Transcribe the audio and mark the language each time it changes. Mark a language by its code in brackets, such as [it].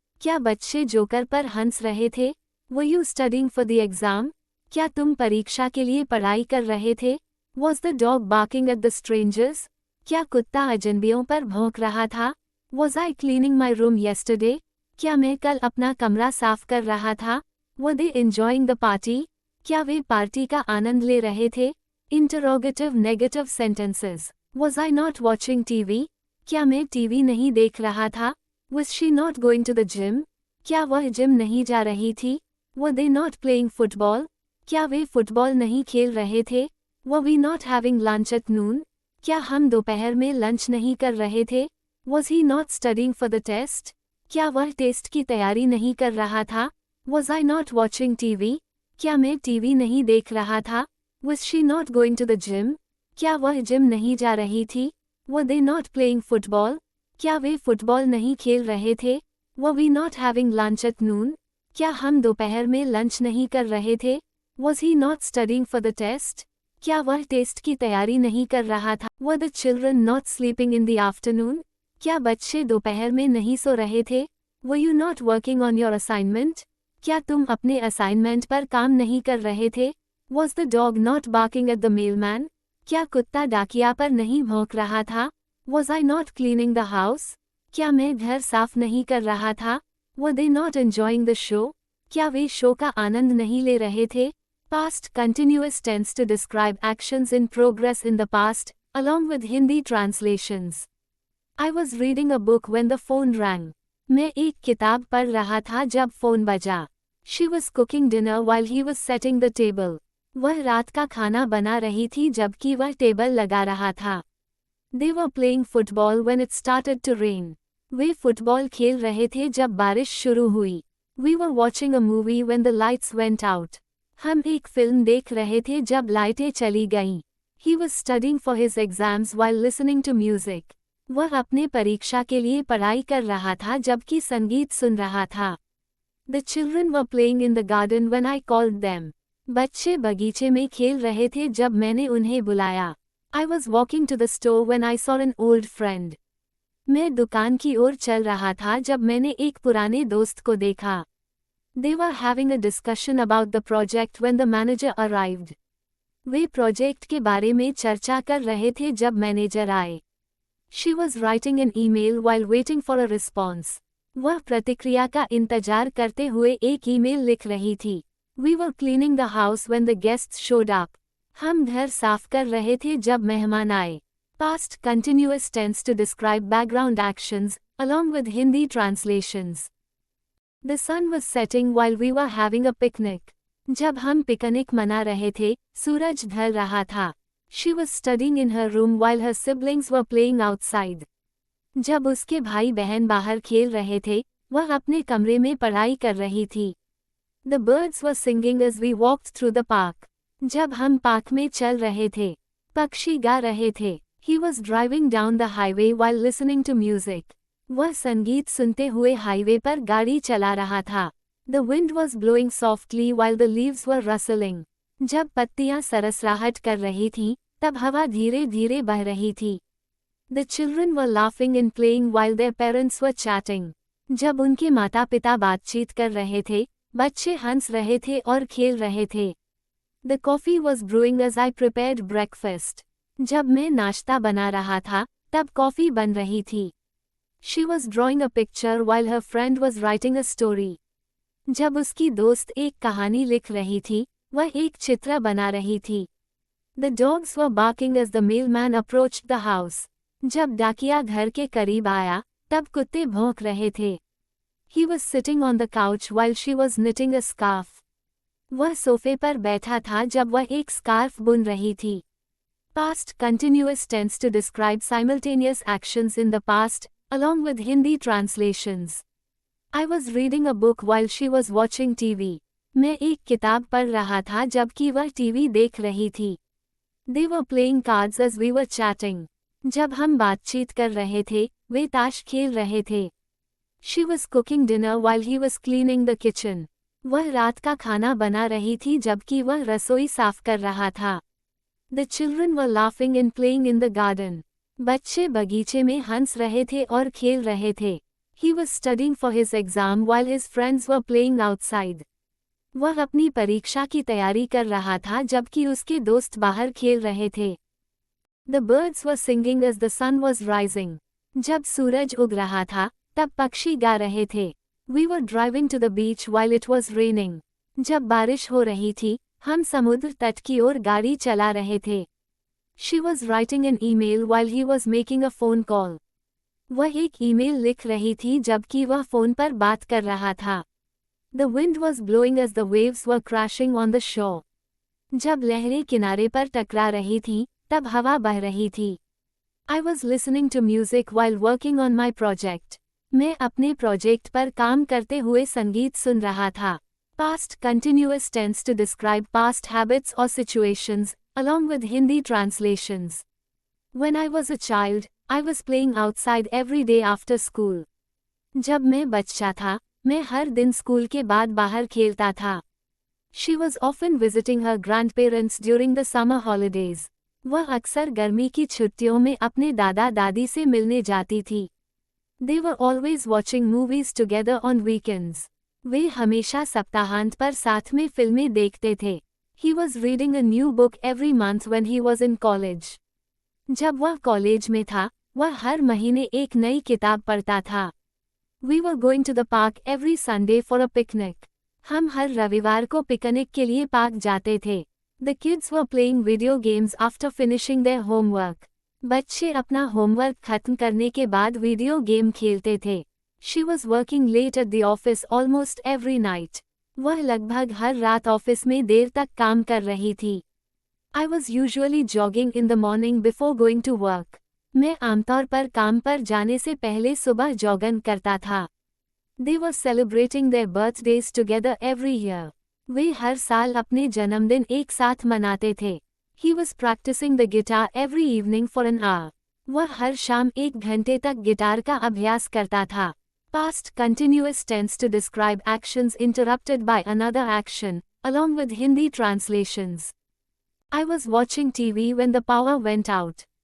[hi] क्या बच्चे जोकर पर हंस रहे थे? [en] Were you studying for the exam? [hi] क्या तुम परीक्षा के लिए पढ़ाई कर रहे थे? [en] Was the dog barking at the strangers? [hi] क्या कुत्ता अजनबियों पर भौंक रहा था? [en] Was I cleaning my room yesterday? [hi] क्या मैं कल अपना कमरा साफ कर रहा था? [en] Were they enjoying the party? [hi] क्या वे पार्टी का आनंद ले रहे थे? [en] Interrogative negative sentences. Was I not watching TV? [hi] क्या मैं टीवी नहीं देख रहा था? [en] Was she not going to the gym? [hi] क्या वह जिम नहीं जा रही थी? [en] Were they not playing football? [hi] क्या वे फुटबॉल नहीं खेल रहे थे? [en] Were we not having lunch at noon? [hi] क्या हम दोपहर में लंच नहीं कर रहे थे? [en] Was he not studying for the test? [hi] क्या वह टेस्ट की तैयारी नहीं कर रहा था? [en] Was I not watching TV? [hi] क्या मैं टीवी नहीं देख रहा था? [en] Was she not going to the gym? [hi] क्या वह जिम नहीं जा रही थी? [en] Were they not playing football? [hi] क्या वे फुटबॉल नहीं खेल रहे थे? [en] Were we not having lunch at noon? [hi] क्या हम दोपहर में लंच नहीं कर रहे थे? [en] Was he not studying for the test? [hi] क्या वह टेस्ट की तैयारी नहीं कर रहा था? [en] Were the children not sleeping in the afternoon? [hi] क्या बच्चे दोपहर में नहीं सो रहे थे? [en] Were you not working on your assignment? [hi] क्या तुम अपने असाइनमेंट पर काम नहीं कर रहे थे? [en] Was the dog not barking at the mailman? [hi] क्या कुत्ता डाकिया पर नहीं भौंक रहा था? [en] Was I not cleaning the house? [hi] क्या मैं घर साफ नहीं कर रहा था? [en] Were they not enjoying the show? [hi] क्या वे शो का आनंद नहीं ले रहे थे? [en] Past continuous tense to describe actions in progress in the past, along with Hindi translations. I was reading a book when the phone rang. [hi] मैं एक किताब पढ़ रहा था जब फोन बजा. [en] She was cooking dinner while he was setting the table. [hi] वह रात का खाना बना रही थी जबकि वह टेबल लगा रहा था. [en] They were playing football when it started to rain. [hi] Way football खेल रहे थे जब बारिश शुरू हुई. [en] We were watching a movie when the lights went out. [hi] हम एक फिल्म देख रहे थे जब लाइटें चली गईं. [en] He was studying for his exams while listening to music. [hi] वह अपने परीक्षा के लिए पढ़ाई कर रहा था जबकि संगीत सुन रहा था. [en] The children were playing in the garden when I called them. [hi] बच्चे बगीचे में खेल रहे थे जब मैंने उन्हें बुलाया. [en] I was walking to the store when I saw an old friend. [hi] मैं दुकान की ओर चल रहा था जब मैंने एक पुराने दोस्त को देखा. [en] They were having a discussion about the project when the manager arrived. [hi] Way project के बारे में चर्चा कर रहे थे जब मैनेजर आए. [en] She was writing an email while waiting for a response. [hi] वह प्रतिक्रिया का इंतजार करते हुए एक ईमेल लिख रही थी. [en] We were cleaning the house when the guests showed up. [hi] हम घर साफ कर रहे थे जब मेहमान आए. [en] Past continuous tense to describe background actions, along with Hindi translations. The sun was setting while we were having a picnic. [hi] जब हम पिकनिक मना रहे थे, सूरज ढल रहा था. [en] She was studying in her room while her siblings were playing outside. [hi] जब उसके भाई बहन बाहर खेल रहे थे, वह अपने कमरे में पढ़ाई कर रही थी. [en] The birds were singing as we walked through the park. [hi] जब हम पार्क में चल रहे थे, पक्षी गा रहे थे. [en] He was driving down the highway while listening to music. [hi] वह संगीत सुनते हुए हाईवे पर गाड़ी चला रहा था. [en] The wind was blowing softly while the leaves were rustling. [hi] जब पत्तियां सरसराहट कर रही थीं, तब हवा धीरे धीरे बह रही थी. [en] The children were laughing and playing while their parents were chatting. [hi] जब उनके माता पिता बातचीत कर रहे थे, बच्चे हंस रहे थे और खेल रहे थे. [en] The coffee was brewing as I prepared breakfast. [hi] जब मैं नाश्ता बना रहा था, तब कॉफी बन रही थी. [en] She was drawing a picture while her friend was writing a story. [hi] जब उसकी दोस्त एक कहानी लिख रही थी, वह एक चित्र बना रही थी. [en] The dogs were barking as the mailman approached the house. [hi] जब डाकिया घर के करीब आया, तब कुत्ते भौंक रहे थे. [en] He was sitting on the couch while she was knitting a scarf. [hi] वह सोफे पर बैठा था जब वह एक स्कार्फ बुन रही थी. [en] Past continuous tense to describe simultaneous actions in the past, along with Hindi translations. I was reading a book while she was watching TV. [hi] मैं एक किताब पढ़ रहा था जबकि वह टीवी देख रही थी. [en] They were playing cards as we were chatting. [hi] जब हम बातचीत कर रहे थे, वे ताश खेल रहे थे. [en] She was cooking dinner while he was cleaning the kitchen. [hi] वह रात का खाना बना रही थी जबकि वह रसोई साफ कर रहा था. [en] The children were laughing and playing in the garden. [hi] बच्चे बगीचे में हंस रहे थे और खेल रहे थे. [en] He was studying for his exam while his friends were playing outside. [hi] वह अपनी परीक्षा की तैयारी कर रहा था जबकि उसके दोस्त बाहर खेल रहे थे. [en] The birds were singing as the sun was rising. [hi] जब सूरज उग रहा था, तब पक्षी गा रहे थे. [en] We were driving to the beach while it was raining. [hi] जब बारिश हो रही थी, हम समुद्र तट की ओर गाड़ी चला रहे थे. [en] She was writing an email while he was making a phone call. [hi] वह एक ईमेल लिख रही थी जबकि वह फोन पर बात कर रहा था. [en] The wind was blowing as the waves were crashing on the shore. [hi] जब लहरें किनारे पर टकरा रही थीं, तब हवा बह रही थी. [en] I was listening to music while working on my project. [hi] मैं अपने प्रोजेक्ट पर काम करते हुए संगीत सुन रहा था. [en] Past continuous tense to describe past habits or situations, along with Hindi translations. When I was a child, I was playing outside every day after school. [hi] जब मैं बच्चा था, मैं हर दिन स्कूल के बाद बाहर खेलता था. [en] She was often visiting her grandparents during the summer holidays. [hi] वह अक्सर गर्मी की छुट्टियों में अपने दादा दादी से मिलने जाती थी. [en] They were always watching movies together on weekends. [hi] वे हमेशा सप्ताहांत पर साथ में फिल्में देखते थे. [en] He was reading a new book every month when he was in college. [hi] जब वह कॉलेज में था, वह हर महीने एक नई किताब पढ़ता था. [en] We were going to the park every Sunday for a picnic. [hi] हम हर रविवार को पिकनिक के लिए पार्क जाते थे. [en] The kids were playing video games after finishing their homework. [hi] बच्चे अपना होमवर्क खत्म करने के बाद वीडियो गेम खेलते थे. [en] She was working late at the office almost every night. [hi] वह लगभग हर रात ऑफिस में देर तक काम कर रही थी. [en] I was usually jogging in the morning before going to work. [hi] मैं आमतौर पर काम पर जाने से पहले सुबह जॉगन करता था. [en] They were celebrating their birthdays together every year. [hi] वे हर साल अपने जन्मदिन एक साथ मनाते थे. [en] He was practicing the guitar every evening for an hour. [hi] वह हर शाम 1 घंटे तक गिटार का अभ्यास करता था. [en] Past continuous tense to describe actions interrupted by another action, along with Hindi translations. I was watching TV when the power went out.